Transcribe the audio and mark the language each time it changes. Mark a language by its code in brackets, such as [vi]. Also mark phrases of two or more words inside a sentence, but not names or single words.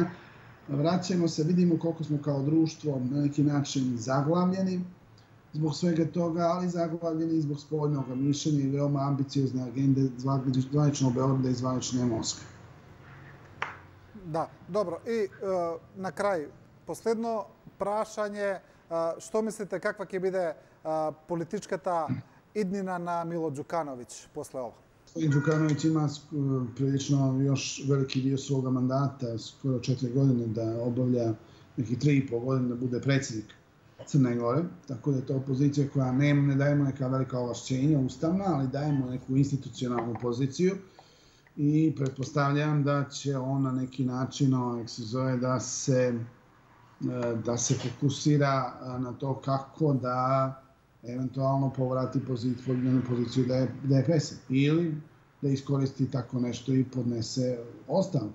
[sr] Vraćamo se, vidimo koliko smo kao društvo na neki način zaglavljeni zbog svega toga, ali zaglavljeni i zbog spoljnog mišljenja i veoma ambiciozne agende zvaničnog Beograda i zvanične Moskve. Da, dobro. [mk] И на крај, последно прашање, што мислите каква ќе биде политичката иднина на Мило Ѓукановиќ после ова? [sr] Gospodin Đukanović ima prilično još veliki dio svoga mandata, skoro 4 godine, da obavlja nekih 3,5 godine da bude predsjednik Crne Gore. Tako da je to pozicija koja ne dajemo neka velika ovlašćenja ustavna, ali dajemo neku institucionalnu poziciju i pretpostavljam da će on na neki način da se fokusira na to kako da eventualno povrati poziciju DPS-a ili da iskoristi tako nešto i podnese ostavku.